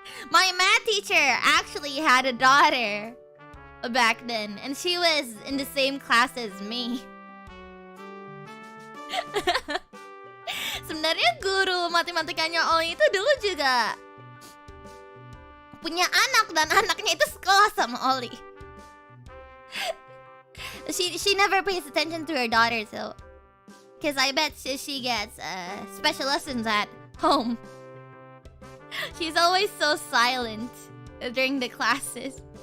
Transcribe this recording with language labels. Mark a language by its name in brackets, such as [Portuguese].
[English] My math teacher actually had a daughter back then, and she was in the same class as me. [Indonesian] Sebenarnya guru matematikanya Ollie itu dulu juga punya anak, dan anaknya itu sekolah sama Ollie. [English] She never pays attention to her daughter, so because I bet she gets special lessons at home. She's always so silent during the classes.